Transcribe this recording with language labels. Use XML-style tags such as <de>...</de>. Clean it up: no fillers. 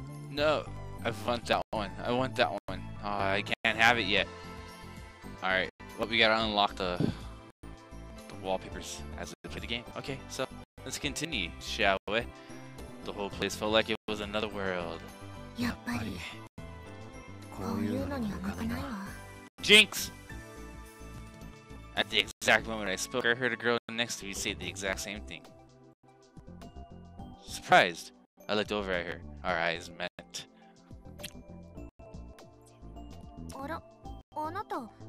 <en>No, I want that one. I want that one. Oh, I can't have it yet. Alright, well, we gotta unlock the wallpapers as we play the game. Okay, so let's continue, shall we? The whole place felt like it was another world.</en> <ja>やっぱりこういうのには向かないわ。</ja> <en>Jinx! At the exact moment I spoke, I heard a girl next to me say the exact same thing. Surprised, I looked over at her. Our eyes met.</en> <ja>あら、あなた。</ja>